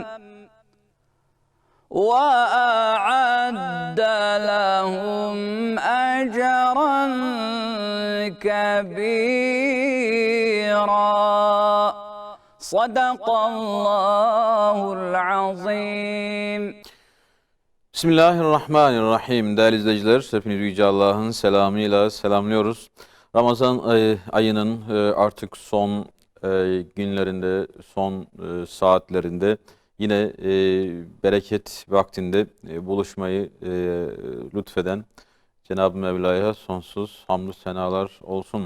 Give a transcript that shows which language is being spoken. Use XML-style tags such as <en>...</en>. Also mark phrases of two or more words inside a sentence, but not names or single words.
<ar>وأعد لهم أجرا كبيرا. صدق الله العظيم. Bismillahirrahmanirrahim.</ar> <tr>Değerli izleyiciler, hepinizi Yüce Allah'ın selamıyla selamlıyoruz. Ramazan ayının artık son günlerinde, son saatlerinde yine bereket vaktinde buluşmayı lütfeden Cenab-ı Mevla'ya sonsuz hamdü senalar olsun.</tr>